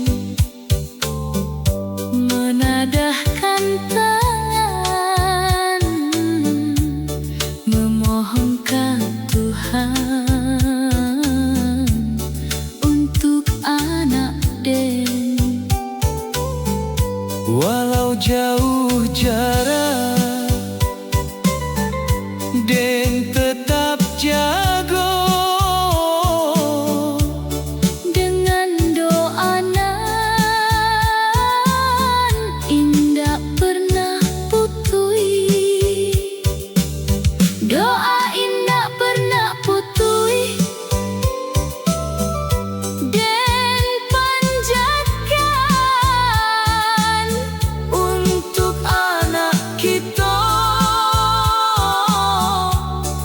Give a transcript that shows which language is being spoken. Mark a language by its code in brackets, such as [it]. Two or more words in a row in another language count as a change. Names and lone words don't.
[id] Menadahkan tangan, memohonkan Tuhan untuk anak Den. [min] walau jauh jarak, Den tetap jago. Dengan doa nan indah pernah putui, doa indah pernah putui, Den panjatkan [id] Untuk anak kita